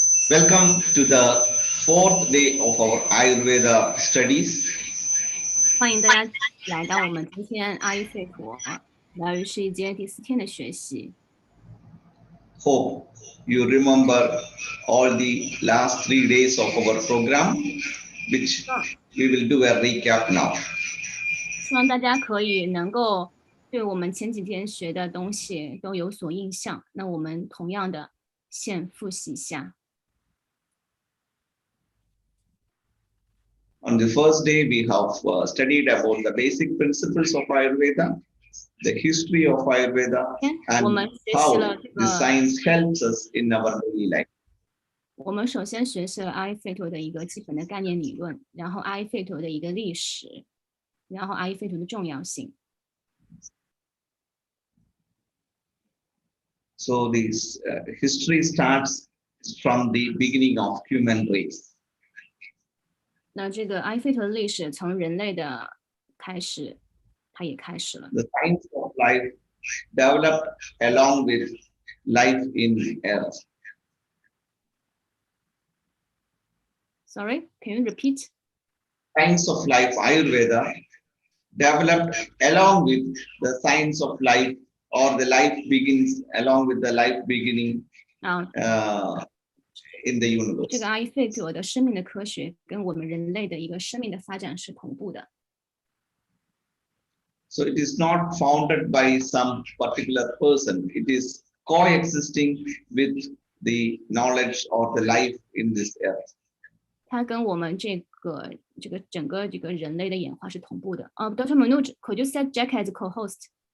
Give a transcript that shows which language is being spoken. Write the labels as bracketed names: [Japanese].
[English] Welcome to the fourth day of our Ayurveda studies. [Chinese] 欢迎大家来到我们今天阿育吠陀疗愈世一阶第4天的学习。 [English] Hope you remember all the last 3 days of our program, which we will do a recap now. [Chinese] 希望大家可以能够对我们前几天学的东西都有所印象。那我们同样的先复习一下。 [English] On the first day, we have studied about the basic principles of Ayurveda, the history of Ayurveda, and how the science helps us in our daily life. [Chinese] 我们首先学习了阿育吠陀的一个基本的概念理论，然后阿育吠陀的一个历史，然后阿育吠陀的重要性。 [English] So this history starts from the beginning of human race. [Chinese] 那这个阿育吠陀的历史从人类的开始，它也开始了。 [English] The science of life developed along with life in earth. Sorry, can you repeat? Science of life, Ayurveda, developed along with the science of life, or the life begins along with the life beginning in the universe. [Chinese] 这个阿育吠陀的生命的科学跟我们人类的一个生命的发展是同步的。 [English] So it is not founded by some particular person. It is coexisting with the knowledge or the life in this earth. [Chinese] 它跟我们这个整个这个人类的演化是同步的。 [English] Dr. Manoj, could you set Jack as a co-host?